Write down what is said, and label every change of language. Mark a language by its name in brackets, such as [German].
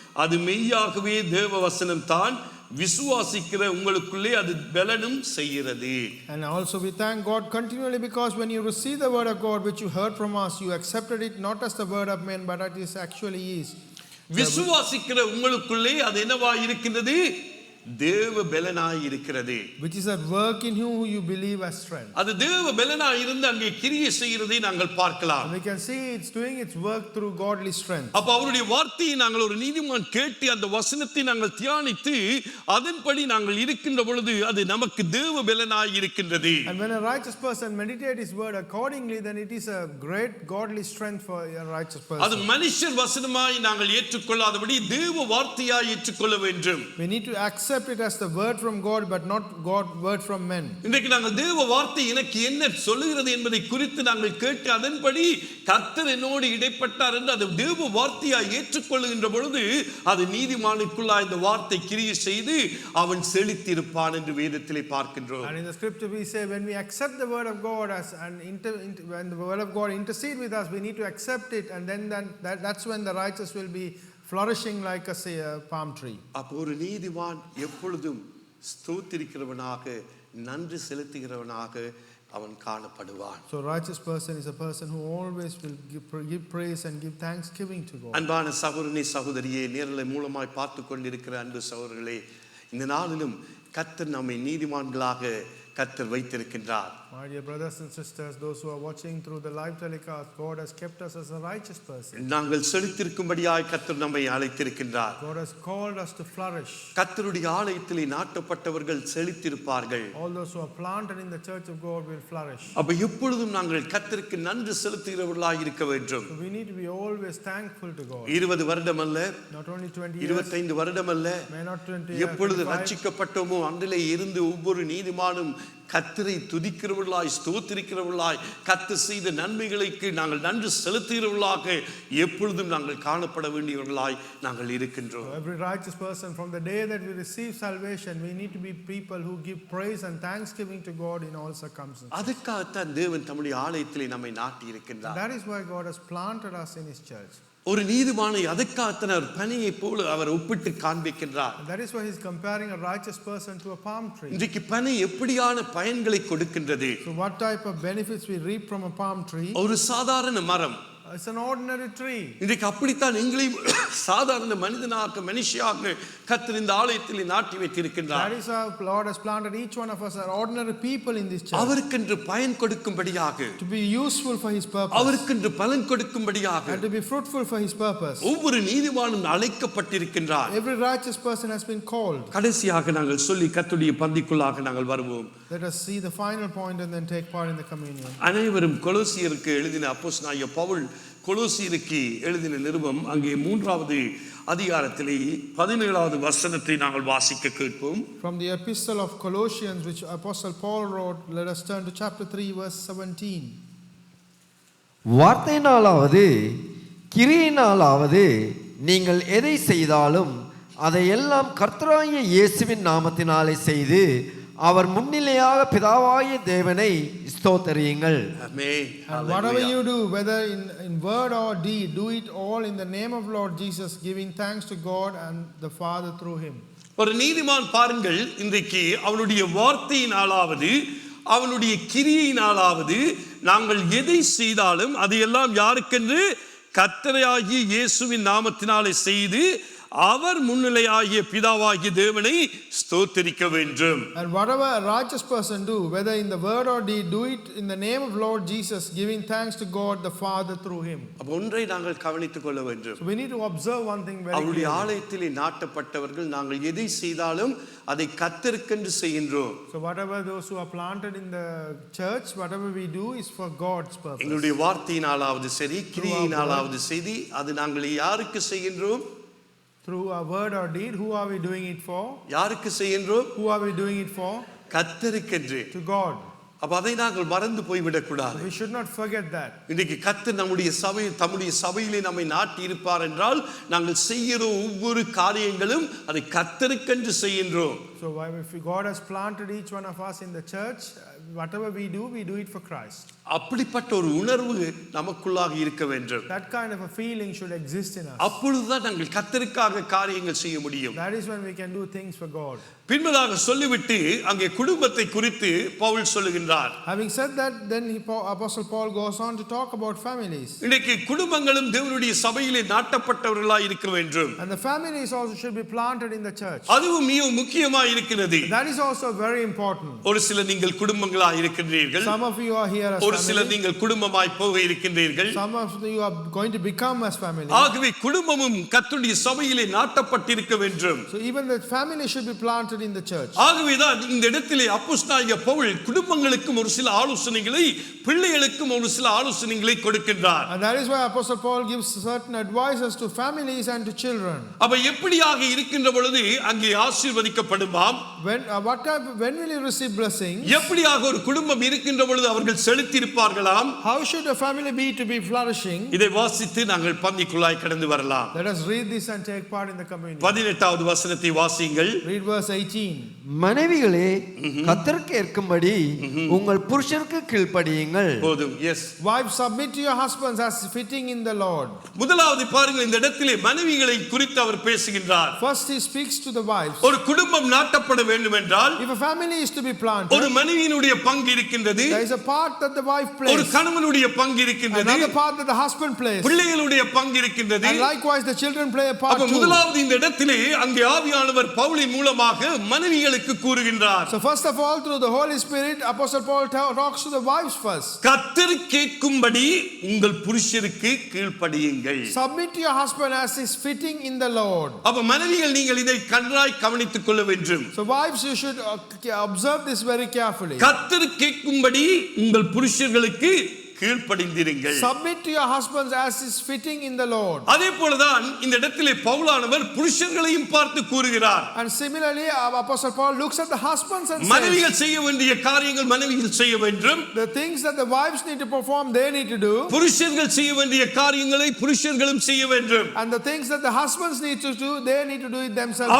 [Tamil] அது மெய்யாகவே தேவ வசனம் தான், விசுவாசிக்கிற உங்களுக்குள்ளே அது பலனும் செய்கிறது. [English] And also we thank God continually, because when you receive the word of God which you heard from us, you accepted it not as the word of men, but it is actually is. [Tamil] விசுவாசிக்கிற உங்களுக்குள்ளே அது என்னவா இருக்கின்றது? தேவ பலனாய் இருக்கிறது. [English] which is at work in you who you believe as strength. [Tamil] அது தேவ பலனாய் இருந்து அங்கே கிரியை செய்கிறதை நாங்கள் பார்க்கலாம். [English] And we can see it's doing its work through godly strength. [Tamil] அப்ப அவருடைய வார்த்தையை நாங்கள் ஒரு நீதிமான் கேட்டு அந்த வசனத்தை நாங்கள் தியானித்து அதன்படி நாங்கள் இருக்கின்ற பொழுது அது நமக்கு தேவ பலனாய் இருக்கின்றது. [English] And when a righteous person meditates his word accordingly, then it is a great godly strength for a righteous [Tamil] அது [English] person. [Tamil] மனுஷர் வசனமாய் நாங்கள் ஏற்றுக்கொள்ளாதபடி தேவ வார்த்தையாய் ஏற்றுக்கொள்ள வேண்டும். [English] We need to accept it as the word from God, but not word from men. [Tamil] இன்றைக்கு நாங்கள் தேவ வார்த்தை எனக்கு என்ன சொல்லுகிறது என்பதை குறித்து நாங்கள் கேட்டு அதன்படி கர்த்தர் என்னோடு இடைப்பட்டார் என்று அது தேவ வார்த்தையாய் ஏற்றுக்கொள்ளுகின்ற பொழுது அது நீதிமானுக்குள்ளாய் இந்த வார்த்தை கிரியை செய்து அவன் செழித்திருப்பான் என்று வேதத்திலே பார்க்கின்றோம். [English] And in the scripture we say when we accept the word of God as when the word of God intercede with us, we need to accept it, and then that's when the righteous will be flourishing like a palm tree. [Tamil] அப்போ ஒரு நீதிமான் எப்பொழுதும் ஸ்தோத்திரிக்கிறவனாக நன்றி செலுத்துகிறவனாக அவன் காணப்படுவான். [English] So righteous person is a person who always will give praise and give thanksgiving to God. [Tamil] அன்பான சகோதரனே சகோதரியே, நேரலை மூலமாய் பார்த்து கொண்டிருக்கிற அன்பு சகோதரர்களே, இந்த நாளிலும் கர்த்தர் நம்மை நீதிமான்களாக கர்த்தர் வைத்திருக்கின்றார். [English] My dear brothers and sisters, those who are watching through the live telecast, God has kept us as a righteous person. [Tamil] நாங்கள் செழித்திருக்கும்படியாய் கர்த்தர் நம்மை அழைத்திருக்கின்றார். [English] God has called us to flourish. [Tamil] கர்த்தருடைய ஆலயத்திலே நாட்டப்பட்டவர்கள் செழித்திருப்பார்கள். [English] All those who are planted in the church of God will flourish. [Tamil] அப்ப எப்பொழுதும் நாங்கள் கர்த்தருக்கு நன்றி செலுத்துகிறவர்களாய் இருக்க வேண்டும். [English] So we need to be always thankful to God. [Tamil] 20 வருடம் அல்ல, [English] Not only 20 years, [Tamil] 25 வருடம் அல்ல, [English] may not 20 years, [Tamil] எப்பொழுது [English] 25. [Tamil] ரட்சிக்கப்பட்டோமோ அன்றிலே இருந்து ஒவ்வொரு நீதிமானும் கர்த்தரை துதிக்கிறவர்களாய் ஸ்தோத்திரிக்கிறவர்களாய் கர்த்தர் செய்த நன்மைகளுக்கு நாங்கள் நன்றி செலுத்துகிறவர்களாக எப்பொழுதும் நாங்கள் காணப்பட வேண்டியவர்களாய் நாங்கள் இருக்கின்றோம். [English] So every righteous person from the day that we receive salvation, we need to be people who give praise and thanksgiving to God in all circumstances. [Tamil] அதுக்காகத்தான் தேவன் தம்முடைய ஆலயத்திலே நம்மை நாட்டி இருக்கின்றார். [English] That is why God has planted us in His church. [Tamil] ஒரு நீதிமானை அதுக்காகத்தான் அவர் பனியை போல அவர் ஒப்பிட்டு காண்பிக்கின்றார். [English] And that is why He's comparing a righteous person to a palm tree. [Tamil] இன்றைக்கு பனி எப்படியான பயன்களை கொடுக்கின்றது? [English] So what type of benefits we reap from a palm tree? [Tamil] ஒரு சாதாரண மரம். [English] It's an ordinary tree. [Tamil] இன்றைக்கு அப்படித்தான் எங்களையும் சாதாரண மனிதனாக மனுஷியாக கர்த்தர் இந்த ஆலயத்தில் நாட்டி வைத்திருக்கின்றார். [English] That is how Lord has planted each one of us as ordinary people in this church. [Tamil] அவருக்கென்று பயன் கொடுக்கும்படியாக, [English] To be useful for His purpose. [Tamil] அவருக்கென்று பலன் கொடுக்கும்படியாக [English] And to be fruitful for His purpose. [Tamil] ஒவ்வொரு நீதிமானும் அழைக்கப்பட்டிருக்கின்றார். [English] Every righteous person has been called. [Tamil] கடைசியாக நாங்கள் சொல்லி கர்த்தருடைய பந்திக்குள்ளாக நாங்கள் வருவோம். [English] Let us see the final point and then take part in the communion. [Tamil] அனைவரும் கொலோசியருக்கு எழுதின அப்போஸ்தலனாகிய பவுல் கொலோசியருக்கு எழுதின நிருபம் அங்கே 3வது அதிகாரத்திலே 17வது வசனத்தை நாங்கள் வாசிக்க கேட்போம். [English] From the epistle of Colossians which Apostle Paul wrote, let us turn to chapter 3 verse 17. [Tamil] வார்த்தையினாலாவது கிரியினாலாவது நீங்கள் எதை செய்தாலும் அதையெல்லாம் கர்த்தராகிய இயேசுவின் நாமத்தினாலே செய்து அவர் முன்னிலையாக பிதாவாகிய தேவனை ஸ்தோத்திரியுங்கள். ஆமென். [English] And whatever you do, whether in word or deed, do it all in the name of Lord Jesus, giving thanks to God and the Father through Him. [Tamil] ஒரு நீதிமான் பாருங்கள், இன்றைக்கு அவனுடைய வார்த்தையினாலாவது அவனுடைய கிரியையினாலாவது நாங்கள் எதை செய்தாலும் அதையெல்லாம் யாருக்கென்று கர்த்தராகிய இயேசுவின் நாமத்தினாலே செய்து அவர் முன்னிலையாகிய பிதாவாகிய தேவனை ஸ்தோத்திரிக்க வேண்டும். [English] And whatever a righteous person do, whether in the word or deed, do it in the name of Lord Jesus, giving thanks to God the Father through Him. [Tamil] அப்ப ஒன்றை நாங்கள் கவனித்துக் கொள்ள வேண்டும். [English] So we need to observe one thing very [Tamil] அவருடைய [English] clearly. [Tamil] ஆலயத்திலே நாட்டப்பட்டவர்கள் நாங்கள் எதை செய்தாலும் அதை கர்த்தருக்கென்று செய்கின்றோம். [English] So whatever those who are planted in the church, whatever we do is for God's purpose. [Tamil] எங்களுடைய வார்த்தையினாலாவது சரி, கிரியையினாலாவது சரி, அது நாங்கள் யாருக்கு செய்கின்றோம்? [English] Through our word or deed, who are we doing it for? [Tamil] யாருக்கு செய்கின்றோம்? [English] Who are we doing it for? [Tamil] கர்த்தருக்கென்று. [English] To God. [Tamil] அப்ப அதை நாங்கள் மறந்து போய்விடக் கூடாது. [English] We should not forget that. [Tamil] இன்றைக்கு கர்த்தர் நம்முடைய தம்முடைய சபையிலே நம்மை நாட்டி இருப்பார் என்றால் நாங்கள் செய்கிற ஒவ்வொரு காரியங்களும் அதை கர்த்தருக்கென்று செய்கின்றோம். [English] So if God has planted each one of us in the church, whatever we do it for Christ. [Tamil] அப்படிப்பட்ட ஒரு உணர்வு நமக்குள்ளாக இருக்க வேண்டும். [English] That kind of a feeling should exist in us. [Tamil] அப்பொழுதுதான் நாங்கள் கர்த்தருக்காக காரியங்கள் செய்ய முடியும். [English] That is when we can do things for God. [Tamil] பின்பதாக சொல்லிவிட்டு அங்கே குடும்பத்தை குறித்து பவுல் சொல்லுகின்றார். [English] Having said that, then Apostle Paul goes on to talk about families. [Tamil] இன்னைக்கு குடும்பங்களும் தேவனுடைய சபையிலே நாட்டப்பட்டவர்களாய் இருக்க வேண்டும். [English] And the families also should be planted in the church. [Tamil] அதுவும் மிக முக்கியமாக இருக்கிறது. [English] That is also very important. [Tamil] ஒரு சில நீங்கள் குடும்பங்களாய் இருக்கின்றீர்கள். [English] Some of you are here as [Tamil] ஒரு சில [English] family. [Tamil] நீங்கள் குடும்பமாய் போக இருக்கின்றீர்கள். [English] Some of you are going to become as family. [Tamil] ஆகவே குடும்பமும் கர்த்தருடைய சபையிலே நாட்டப்பட்டிருக்க வேண்டும். [English] So even the family should be planted in the church. [Tamil] ஆகவேதான் இந்த இடத்திலே அப்போஸ்தலனாகிய பவுல் குடும்பங்களுக்கும் ஒரு சில ஆலோசனைகளை பிள்ளைகளுக்கும் ஒரு சில ஆலோசனைகளை கொடுக்கின்றார். [English] And that is why Apostle Paul gives certain advices to families and to children. [Tamil] அப்ப எப்படியாக இருக்கின்ற பொழுது அங்கே ஆசீர்வதிக்கப்படுமாம்? [English] When will you receive blessing? [Tamil] எப்படியாக ஒரு குடும்பம் இருக்கின்ற பொழுது அவர்கள் செழித்திருப்பார்களாம்? [English] How should a family be to be flourishing? [Tamil] இதை வாசித்து நாங்கள் பந்திக்குள்ளாய் கடந்து வரலாம். [English] Let us read this and take part in the communion. [Tamil] 18வது வசனத்தை வாசியுங்கள். [English] Read verse 18. [Tamil] மனைவிகளே கர்த்தருக்கு ஏற்கும்படி உங்கள் புருஷருக்கு கீழ்ப்படியுங்கள். போதும். S. [English] Wives, submit to your husbands as fitting in the Lord. [Tamil] முதலாவது பாருங்கள், இந்த இடத்திலே மனைவிகளை குறித்து அவர் பேசுகின்றார். [English] First he speaks to the wives. [Tamil] ஒரு குடும்பம் நாட்டப்பட வேண்டும் என்றால் [English] If a family is to be planted, [Tamil] ஒரு மனைவியினுடைய பங்கு இருக்கின்றது. [English] there is a part that the wife [Tamil] ஒரு [English] plays. [Tamil] கணவனுடைய பங்கு இருக்கின்றது. [English] Another part that the husband plays. [Tamil] பிள்ளைகளுடைய பங்கு இருக்கின்றது. [English] And likewise the children play a part [Tamil] அப்ப [English] too. [Tamil] முதலாவது இந்த இடத்திலே அங்கே ஆவியானவர் பவுலின் மூலமாக மனைவிகளுக்கு கூறுகின்றார். [English] So first of all, through the Holy Spirit, Apostle Paul talks to the wives first. [Tamil] கர்த்தர் கேட்கும்படி உங்கள் புருஷருக்கு கீழ்ப்படியுங்கள். [English] Submit to your husband as is fitting in the Lord. [Tamil] அப்ப மனைவிகள் நீங்கள் இதை கண்ணாய் கவனித்துக் கொள்ள வேண்டும். [English] So wives, you should observe this very carefully. [Tamil] கர்த்தர் கேட்கும்படி உங்கள் புருஷர்களுக்கு கீழ்ப்படிந்திருங்கள். [English] Submit to your husbands as is fitting in the Lord. [Tamil] அதே போலதான் இந்த இடத்திலே பவுலானவர் புருஷர்களையும் பார்த்து கூறுகிறார். [English] And similarly, Apostle Paul looks at the husbands and [Tamil] மனைவிகள் [English] says, [Tamil] செய்ய வேண்டிய காரியங்கள் மனைவிகள் செய்ய வேண்டும். [English] the things that the wives need to perform, they need to do. [Tamil] புருஷர்கள் செய்ய வேண்டிய காரியங்களை புருஷர்களும் செய்ய வேண்டும். [English] And the things that the husbands need to do, they need to do it themselves too.